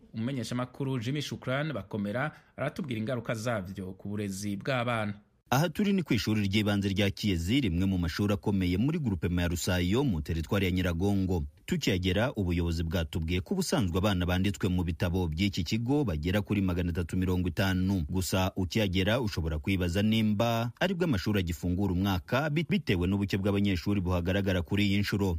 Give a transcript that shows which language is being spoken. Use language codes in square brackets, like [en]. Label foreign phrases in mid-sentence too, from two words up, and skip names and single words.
[rn] Umumenyesha makuru Jimmy Shukran Bakomera aratubwira ingaruka zavyo ku burezi bw'abana. Aha turi ni kw'ishuri ry'ibanze rya Kiyezi, rimwe mu mashuri akomeye muri groupement ya Rusayo mu teritware ya Nyiragongo. Tukihagera ubuyobozi bwatubwiye ko ubusanzwe abana banditswe mu bitabo by'iki kigo bagera kuri 350. Gusa ukihagera ushobora kwibaza nimba aribwo amashuri agifungura umwaka bitewe n'ubuke bw'abanyeshuri buhagaragara kuri iyi nshuro.